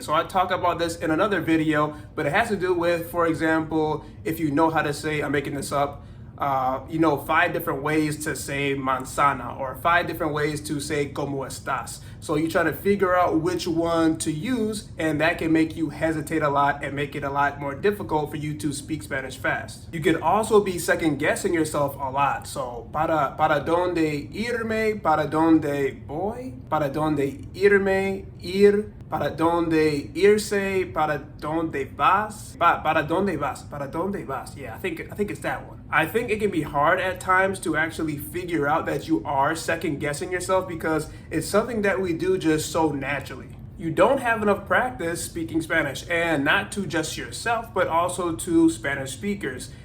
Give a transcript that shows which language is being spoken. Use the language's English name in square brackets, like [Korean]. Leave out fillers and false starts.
[English] So I talk about this in another video, but it has to do with, for example, if you know how to say, I'm making this up, 5 different ways to say manzana or 5 different ways to say [Spanish] como estás. [English] So you try to figure out which one to use, and that can make you hesitate a lot and make it a lot more difficult for you to speak Spanish fast. You could also be second guessing yourself a lot. [Spanish] So para dónde irme, para dónde voy, para dónde irme, ir, para dónde irse, para dónde vas, para dónde vas, para dónde vas. [English] Yeah, I think it's that one. I think it can be hard at times to actually figure out that you are second guessing yourself because it's something that we do just so naturally. You don't have enough practice speaking Spanish, and not to just yourself, but also to Spanish speakers.